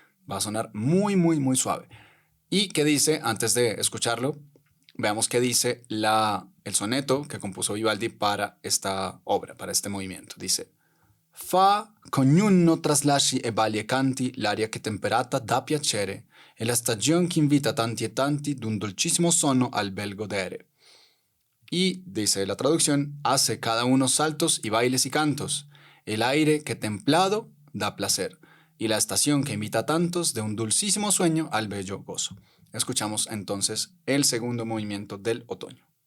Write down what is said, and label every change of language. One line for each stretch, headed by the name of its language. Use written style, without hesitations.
Spanish: Va a sonar muy suave. ¿Y qué dice, antes de escucharlo, veamos qué dice el soneto que compuso Vivaldi para esta obra, para este movimiento?
Italian: Dice: Fa c'ognuno traslasci e balli e canti l'aria che temperata dà piacere e la stagione che invita tanti e tanti d'un dolcissimo sonno al bel godere.
Spanish: Y dice la traducción: hace cada uno saltos y bailes y cantos, el aire que templado da placer y la estación que invita a tantos de un dulcísimo sueño al bello gozo. Escuchamos entonces el segundo movimiento del otoño.